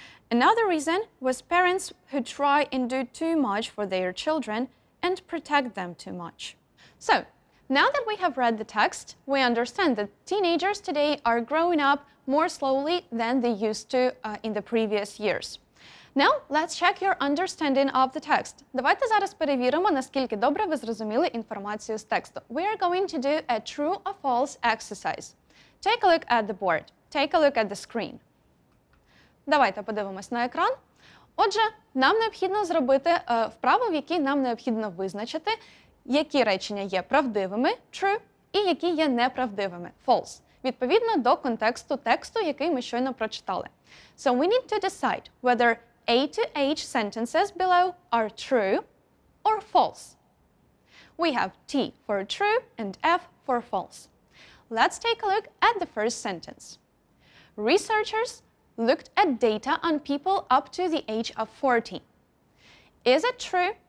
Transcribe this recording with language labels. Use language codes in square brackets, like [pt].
[en] Another reason was parents who try and do too much for their children and protect them too much. So, now that we have read the text, we understand that teenagers today are growing up more slowly than they used to in the previous years. Now, let's check your understanding of the text. [uk] Давайте зараз перевіримо, наскільки добре ви зрозуміли інформацію з тексту. [en] We are going to do a true or false exercise. Take a look at the board. Take a look at the screen. [uk] Давайте подивимось на екран. Отже, нам необхідно зробити вправу, в якій нам необхідно визначити, які речення є правдивими, true, і які є неправдивими, false, відповідно до контексту тексту, який ми щойно прочитали. [en] So we need to decide whether A to H sentences below are true or false. We have T for true and F for false. Let's take a look at the first sentence. Researchers looked at data on people up to the age of 40. Is it true?